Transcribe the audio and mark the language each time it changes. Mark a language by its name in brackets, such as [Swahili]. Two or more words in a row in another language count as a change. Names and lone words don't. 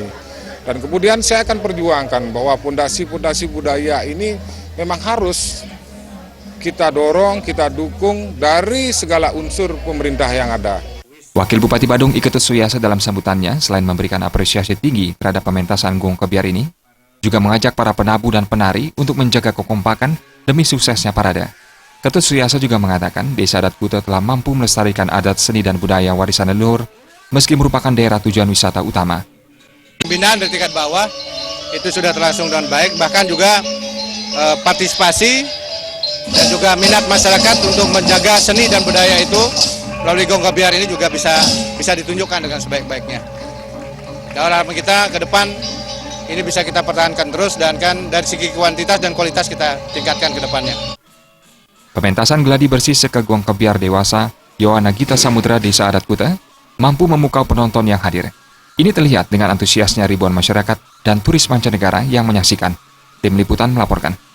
[Indonesian] Dan kemudian saya akan perjuangkan bahwa pondasi-pondasi budaya ini memang harus kita dorong, kita dukung dari segala unsur pemerintah yang ada. Wakil Bupati Badung Iketut Suyasa dalam sambutannya selain memberikan apresiasi tinggi terhadap pementasan Gong Kebiar ini, juga mengajak para penabu dan penari untuk menjaga kekompakan demi suksesnya parade. Ketut Suyasa juga mengatakan Desa Adat Kuta telah mampu melestarikan adat seni dan budaya warisan leluhur meski merupakan daerah tujuan wisata utama. Pembinaan dari tingkat bawah itu sudah terlangsung dengan baik, bahkan juga partisipasi dan juga minat masyarakat untuk menjaga seni dan budaya itu melalui Gong Kebiar ini juga bisa ditunjukkan dengan sebaik-baiknya. Dan harapan kita ke depan ini bisa kita pertahankan terus, dan kan dari segi kuantitas dan kualitas kita tingkatkan ke depannya. Pementasan gladi bersih Seke Gong Kebiar Dewasa Yowana Gita Samudra Desa Adat Kuta mampu memukau penonton yang hadir. Ini terlihat dengan antusiasnya ribuan masyarakat dan turis mancanegara yang menyaksikan. Tim Liputan melaporkan.